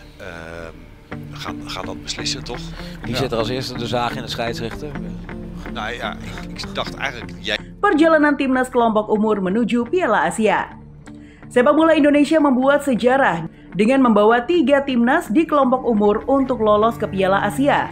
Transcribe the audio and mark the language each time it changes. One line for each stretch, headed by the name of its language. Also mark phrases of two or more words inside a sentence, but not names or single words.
Dutch: gaat dat beslissen, toch? Wie zet er als eerste de zaag in de scheidsrechter? Nou ja, ik dacht eigenlijk jij.
Indonesian: Perjalanan timnas kelompok umur menuju Piala Asia. Sepak bola Indonesia membuat sejarah dengan membawa 3 timnas di kelompok umur untuk lolos ke Piala Asia.